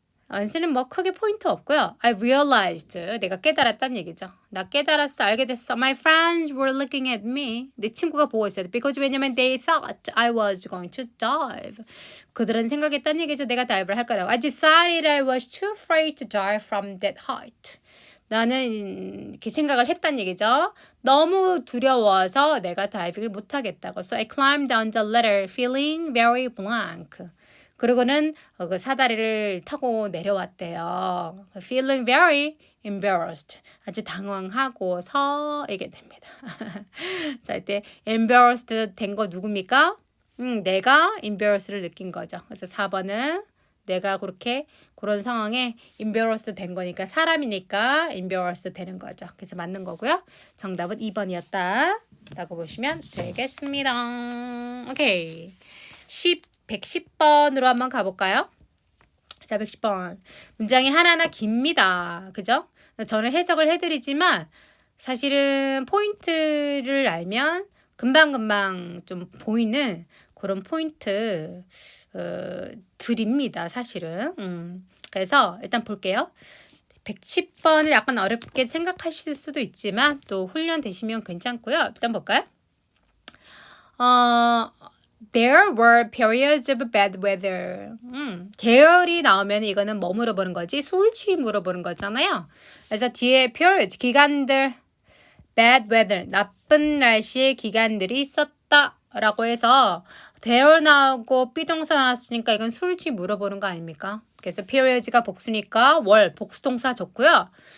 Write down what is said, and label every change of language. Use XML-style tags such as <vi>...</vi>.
<ko>once는 뭐 크게 포인트 없고요.</ko> <en>I realized</en> <ko>내가 깨달았다는 얘기죠. 나 깨달았어. 알게 됐어.</ko> <en>My friends were looking at me.</en> <ko>내 친구가 보고 있어요.</ko> <en>Because</en> <ko>왜냐면</ko> <en>they thought I was going to dive.</en> <ko>그들은 생각했다는 얘기죠. 내가 다이브를 할 거라고.</ko> <en>I decided I was too afraid to dive from that height.</en> <ko>나는 이렇게 생각을 했단 얘기죠. 너무 두려워서 내가 다이빙을 못하겠다고.</ko> <en>So I climbed down the ladder feeling very blank.</en> <ko>그리고는 그 사다리를 타고 내려왔대요.</ko> <en>Feeling very embarrassed.</en> <ko>아주 당황하고서 이게 됩니다. 자, 이때 embarrassed 된 거 누굽니까? 내가 embarrassed를 느낀 거죠. 그래서 4번은 내가 그런 상황에 embarrassed 된 거니까 사람이니까 embarrassed 되는 거죠. 그래서 맞는 거고요. 정답은 2번이었다. 라고 보시면 되겠습니다. 오케이. 110번으로 한번 가볼까요? 자, 110번. 문장이 하나하나 깁니다. 그죠? 저는 해석을 해드리지만 사실은 포인트를 알면 금방금방 좀 보이는 그런 포인트 드립니다. 사실은. 그래서 일단 볼게요. 110번을 약간 어렵게 생각하실 수도 있지만 또 훈련되시면 괜찮고요. 일단 볼까요?</ko> <en>There were periods of bad weather.</en> <ko>there이 나오면 이거는 뭐 물어보는 거지? 솔치 물어보는 거잖아요. 그래서 뒤에 periods, 기간들, bad weather, 나쁜 날씨의 기간들이 있었다 라고 해서 there 나오고 비동사 나왔으니까 이건 솔치 물어보는 거 아닙니까? 그래서 periods가 복수니까 월, 복수동사 좋고요.</ko>